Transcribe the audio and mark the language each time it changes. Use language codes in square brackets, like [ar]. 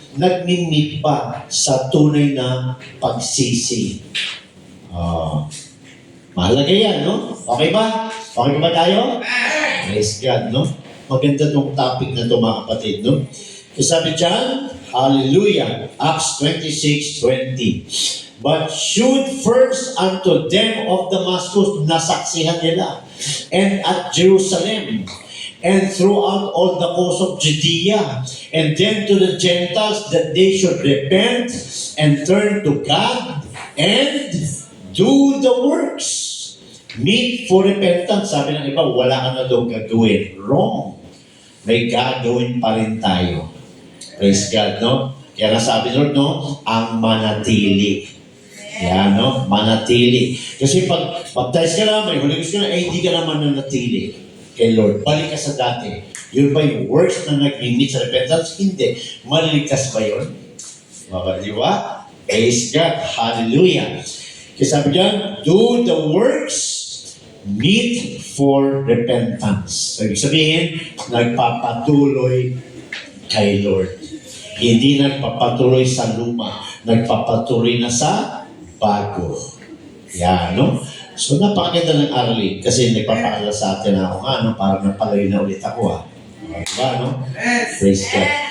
[tl] Nag-meet ba sa tunay na pagsisi? Mahalaga yan, no? Okay ba? Okay ba tayo? Praise God, no? Maganda tong topic na ito, mga kapatid, no? Sabi dyan, hallelujah, Acts 26:20. [en] But should first unto them of Damascus, [tl] nasaksihan nila, [en] and at Jerusalem, and throughout all the coast of Judea, and then to the Gentiles, that they should repent and turn to God and do the works. Meet for repentance. [tl] Sabi ng iba, wala ka na daw gagawin. Wrong. May gagawin pa rin tayo. Praise God, no? Kaya nga sabi Lord, no? Ang manatili. Yan, no? Manatili. Kasi pag baptize ka na, may Holy Ghost ka na, hindi ka naman nanatili kay Lord. Balik ka sa dati. Yun ba yung works na nag-limit sa repentance? Hindi. Maliligtas ba yun? Di ba? Praise God. Hallelujah. Kasi sabi dyan, [en] do the works meet for repentance. [tl] So, ibig sabihin, nagpapatuloy kay Lord. Hindi nagpapatuloy sa luma. Nagpapatuloy na sa bago. Yan, no? So, napakaganda ng aralin kasi nagpapaalala sa atin na ako nga, no? Parang napalayo na ulit ako, Diba, no? Praise God.